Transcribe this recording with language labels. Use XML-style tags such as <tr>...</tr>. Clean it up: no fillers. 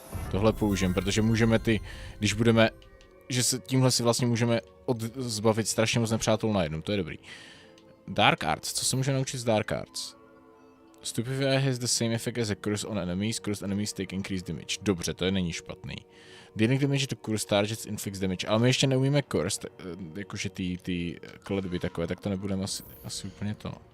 <cs>Tohle použijem, protože můžeme když budeme, že se tímhle si vlastně můžeme zbavit strašně moc nepřátel najednou, to je dobrý. Dark Arts, co se můžeme naučit z Dark Arts?</cs> <en>Stupefy has the same effect as a curse on enemies. Cursed enemies take increased damage.</en> <cs>Dobře, to není špatný.</cs> <en>Dealing damage to curse targets inflicts damage.</en> <cs>Ale my ještě neumíme curse, jakože ty kletby takové, tak to nebudeme asi úplně to.</cs>